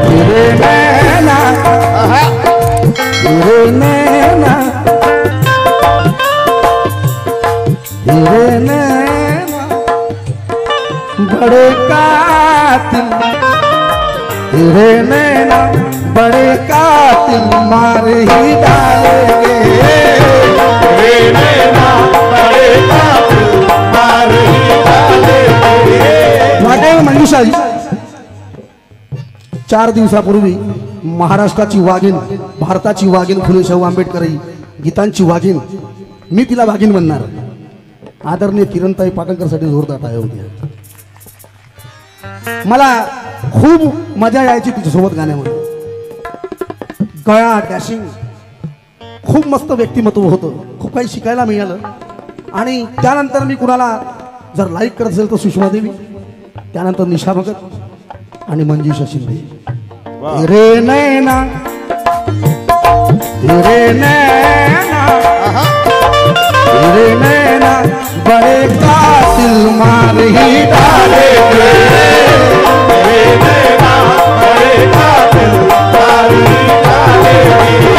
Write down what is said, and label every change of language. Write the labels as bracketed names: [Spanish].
[Hindi] तेरे नैना तेरे नैना तेरे नैना बड़े कातिल तेरे नैना बड़े कातिल मार ही डालेंगे, तेरे नैना बड़े कातिल मार ही डालेंगे। [Marathi] वाटेल मंजुषाजी, 4 दिवसापूर्वी महाराष्ट्राची वाघीण, भारताची वाघीण फुले शाहू आंबेडकर ही गीतांची वाघीण, मी तिला वाघीण म्हणणार. आदरणीय किरणताई पाटणकरसाठी जोरदार टाळ्या होत्या. मला खूप मजा यायची तिच्यासोबत गाण्यामध्ये. गळा डॅशिंग, खूप मस्त व्यक्तिमत्व होतं, खूप काही शिकायला मिळालं. आणि त्यानंतर मी कुणाला जर लाईक करत असेल तर सुषमा देवी, त्यानंतर निशा भगत आणि मंजुषा शिंदे. [Hindi] तेरे नैना, तेरे नैना, तेरे नैना बड़े कातिल मार ही डालेंगे, तेरे नैना बड़े कातिल मार ही डालेंगे।